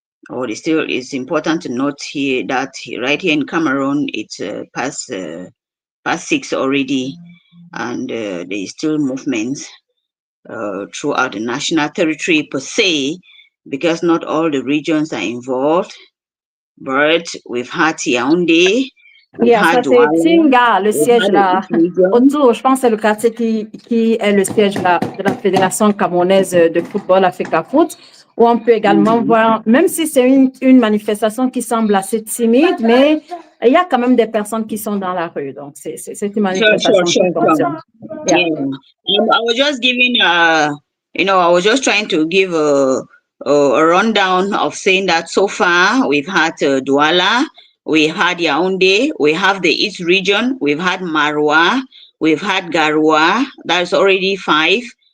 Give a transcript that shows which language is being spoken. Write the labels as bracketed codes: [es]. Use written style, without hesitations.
[en] Or it's important to note here that right here in Cameroon, it's past 6 already, and there is still movements throughout the national territory per se, because not all the regions are involved. But we've had Yaoundé, [fr] Yeah, ça c'est Tinga, le siège là. Autour, je pense que c'est le quartier qui est le siège de la Fédération camerounaise de football, Africa Foot, où on peut également voir, même si c'est une manifestation qui semble assez timide, mais il y a quand même des personnes qui sont dans la rue. Donc, c'est une manifestation qui fonctionne. Yeah. [en] I was just giving, I was just trying to give a rundown of saying that so far we've had Douala, we had Yaoundé, we have the East region, we've had Marwa, we've had Garoua, that's already 5.